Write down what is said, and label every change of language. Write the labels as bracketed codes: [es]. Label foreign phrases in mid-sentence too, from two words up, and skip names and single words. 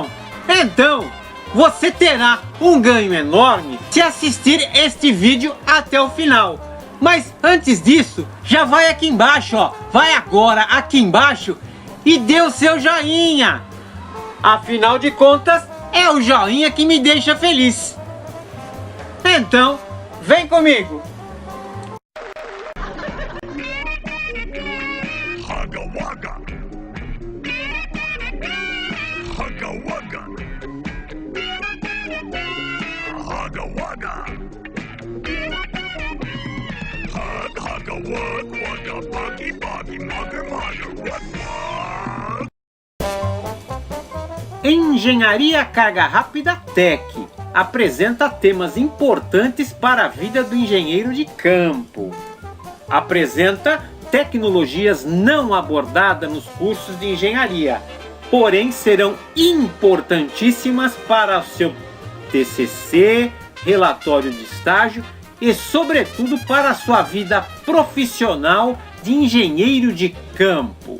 [pt] Então, você terá um ganho enorme se assistir este vídeo até o final. Mas antes disso, já vai aqui embaixo, ó. Vai agora aqui embaixo e dê o seu joinha. Afinal de contas, é o joinha que me deixa feliz. Então, vem comigo. Hugga Wugga. Hugga Wugga. Hugga Wugga. Hug, hugga, wug, wugga, buggy, buggy, mugger, mugger, wug, wug. Engenharia Carga Rápida Tech apresenta temas importantes para a vida do engenheiro de campo. Apresenta tecnologias não abordadas nos cursos de engenharia, porém serão importantíssimas para o seu TCC, relatório de estágio e, sobretudo, para a sua vida profissional de engenheiro de campo.